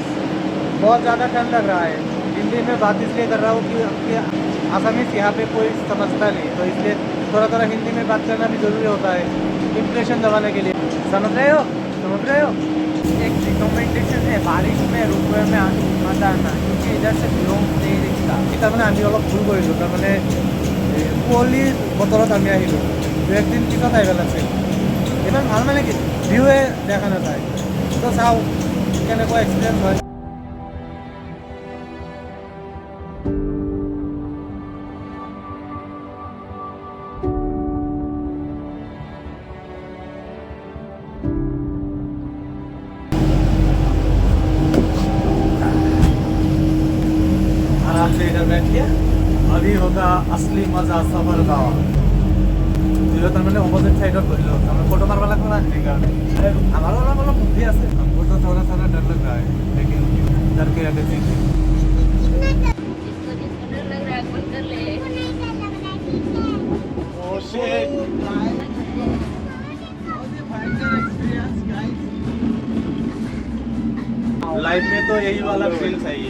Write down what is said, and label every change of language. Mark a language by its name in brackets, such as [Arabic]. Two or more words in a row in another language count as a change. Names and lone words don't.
[Hindi] बहुत ज़्यादा ठंड लग रहा है। हिंदी में बात इसलिए कर रहा हूँ कि आसामीज यहाँ पे कोई समझता नहीं, तो इसलिए थोड़ा थोड़ा हिंदी में बात करना भी ज़रूरी होता है इम्प्रेशन दबाने के लिए। समझ रहे हो? समझ रहे हो? एक रिकमेंडेशन है, बारिश में रुपये में मत आना, क्योंकि इधर से व्यू नहीं दिखता। [Assamese] তাৰমানে আমি অলপ ভুল কৰিলোঁ। তাৰমানে কুঁৱলীৰ বতৰত আমি আহিলোঁ, 1 দিন পিছত আহিব লাগিছিল। ইমান ভাল মানে কি ভিউৱে দেখা নাপায়। তো চাওঁ কেনেকুৱা এক্সপিৰিয়েঞ্চ হয়। [Hindi] आराम से इधर बैठिए, अभी होगा असली मजा सफर का। [Assamese] তাৰমানে অপজিট সাইডত বহিলোঁ, তাৰমানে ফটো মাৰিব লাগিব না, সেইকাৰণে। আমাৰো অলপ অলপ বুদ্ধি আছে, [Hindi] हमको तो थोड़ा थोड़ा डर लग रहा है, लेकिन डर के आगे जीत। लाइफ में तो यही वाला फील चाहिए।